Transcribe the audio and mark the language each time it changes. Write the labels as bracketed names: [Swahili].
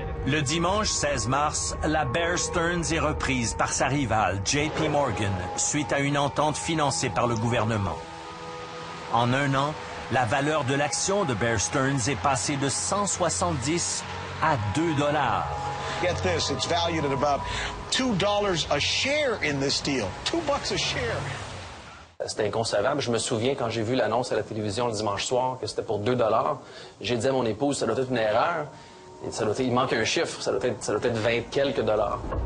[French] Le dimanche 16 mars, la Bear Stearns est reprise par sa rivale JP Morgan suite à une entente financée par le gouvernement. En un an, la valeur de l'action de Bear Stearns est passée de 170 à 2 $. [English] Get this, it's valued at about $2 a share in this deal. $2 a share. [French] C'était inconcevable. Je me souviens quand j'ai vu l'annonce à la télévision le dimanche soir que c'était pour 2 $. J'ai dit à mon épouse, ça doit être une erreur. Et il manque un chiffre, ça doit être 20 quelques dollars.